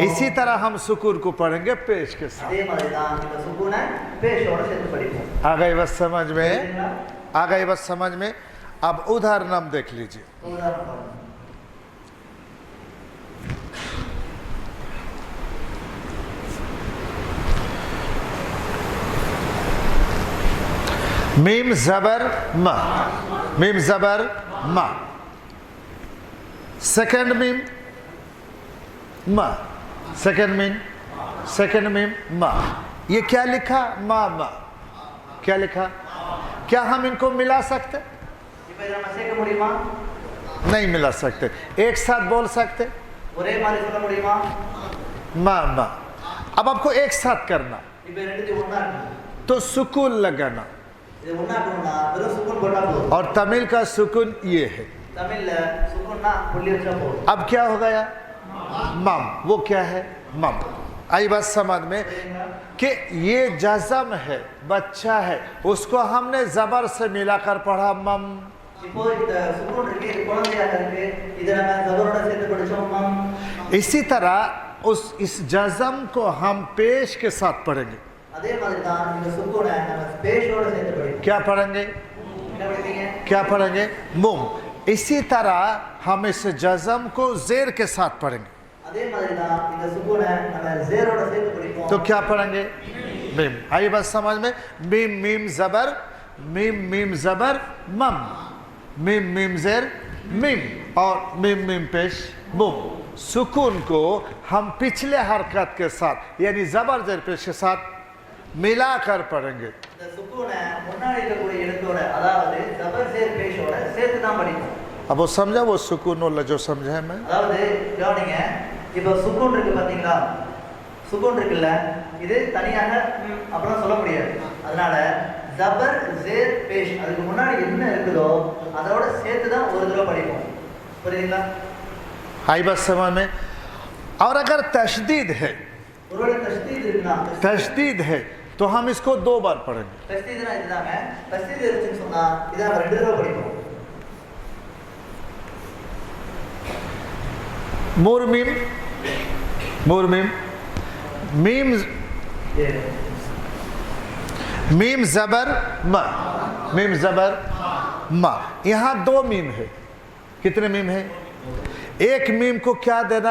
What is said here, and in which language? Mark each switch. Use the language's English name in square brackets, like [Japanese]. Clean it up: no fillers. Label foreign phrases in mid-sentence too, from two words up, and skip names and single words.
[Hindi] इसी तरह हम सुकून को पढ़ेंगे पेश के साथ। [Tamil] அதே மாதிரி தான் இந்த சுக்கூனை பேஷோட சேர்த்து படிப்போம்। [Hindi] आ गई बस समझ में? आ गई बस समझ में? अब उदाहरण हम देख लीजिए। [Tamil] உதாரணம் பாருங்க। [Hindi] मीम जबर मा, मीम जबर मा, सेकंड मीम मा, सेकंड मीम मा। ये क्या लिखा? मा मा। क्या लिखा? क्या हम इनको मिला सकते? [Tamil] இப்போ இத நம்ம சேர்க்க முடியுமா? [Hindi] नहीं मिला सकते। एक साथ बोल सकते? [Tamil] ஒரே மாதிரி சொல்ல முடியுமா? [Hindi] मा मा। अब आपको एक साथ करना [Tamil] இப்போ ரெண்டுத்தையும் ஒண்ணா இருக்கு। [Hindi] तो सुकून लगाना, [Tamil] இது உண்ணாக்கணும்னா வெறும் சுக்குன் போட்டா போதும். [Hindi] और तमिल का सुकून ये है. [Tamil] தமிழ்ல சுக்குன்னா புள்ளி வச்சா போதும். [Hindi] अब क्या हो गया? मम. वो क्या है? मम. आई बात समझ में कि ये जज़म है, बच्चा है, उसको हमने जबर से मिलाकर पढ़ा मम. [Tamil] இப்போ இந்த சுக்குன் இருக்கு, இது குழந்தையாக இருக்கு, இதை நம்ம ஜபரோட சேர்த்து படிச்சோம் மம். [Hindi] इसी तरह इस जज़म को हम पेश के साथ पढ़ेंगे. [Tamil] அதே மாதிரி தான் இந்த சுக்குனை நம்ம பேஷோட சேர்த்து படிப்போம். [Hindi] क्या पढ़ेंगे? [Tamil] என்ன படிப்பீங்க? [Hindi] क्या पढ़ेंगे? मुम. इसी तरह हम इस जज़म को जेर के साथ पढ़ेंगे. [Tamil] அதே மாதிரி தான் இந்த சுக்குனை நம்ம ஜேரோட சேர்த்து படிப்போம். [Hindi] तो क्या पढ़ेंगे? मीम. आई बात समझ में? मीम मीम जबर, मीम मीम जबर मम, मीम मीम जेर मीम, और मीम मीम पेश मुम. सुकून को हम पिछले हरकत के साथ यानी जबर जेर पेश के साथ मिलाकर पढ़ेंगे. [Tamil] இந்த சுக்குனை முன்னாடி இருக்கக்கூடிய எழுத்தோட அதாவது ஜபர் ஜேர் பேஷோட சேர்த்து தான் படிப்போம். [Hindi] अब वो समझा वो सुकून वाला जो समझा है मैं. [Tamil] அதாவது கவனிங்க, இப்போ சுக்குன் இருக்கு பாத்தீங்களா, சுக்குன் இருக்குல்ல, இது தனியாக அப்புறம் சொல்ல முடியாது. அதனால ஜபர் ஜேர் பேஷ் அதுக்கு முன்னாடி என்ன இருக்குதோ அதோட சேர்த்து தான் ஒரு தடவை படிப்போம். புரியுதுங்களா? [Hindi] आई बात समझ में. और अगर तशदीद है, [Tamil] ஒருவேளை தஸ்தீத் இருக்குன்னா, [Hindi] तशदीद है तो हम इसको 2 बार पढ़ेंगे. [Tamil] தஸ்தீத்னா இதுதாங்க. தஸ்தீத் இருந்துச்சுன்னு சொன்னா இதை நம்ம 2 தடவை படிப்போம். [Hindi] मुरमीम, मुरमीम, मीम मीम जबर म, मीम जबर म. यहाँ 2 मीम है. कितने मीम है? एक मीम को क्या देना?